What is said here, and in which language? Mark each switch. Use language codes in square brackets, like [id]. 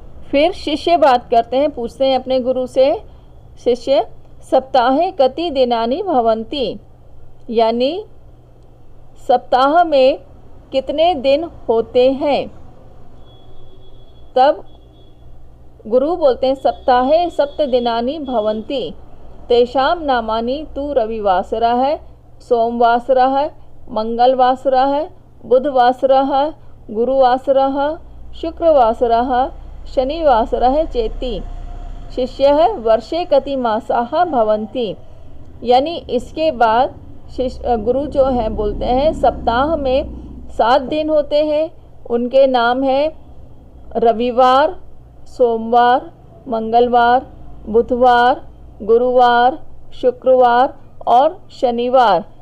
[hi] फिर शिष्य बात करते हैं, पूछते हैं अपने गुरु से, [sa] शिष्य सप्ताहे कति दिनानि भवन्ति, [hi] यानी सप्ताह में कितने दिन होते हैं। तब गुरु बोलते हैं [sa] सप्ताहे सप्त दिनानि भवन्ति तेषां नामानि तु रविवासरः सोमवासरः मंगलवासरः बुधवासरः गुरुवासरः शुक्रवासरः शनिवासरः चेति। शिष्यः वर्षे कति मासाः भवन्ति, [hi] यानी इसके बाद गुरु जो है बोलते हैं सप्ताह में 7 दिन होते हैं, उनके नाम हैं रविवार, सोमवार, मंगलवार, बुधवार, गुरुवार, शुक्रवार और शनिवार।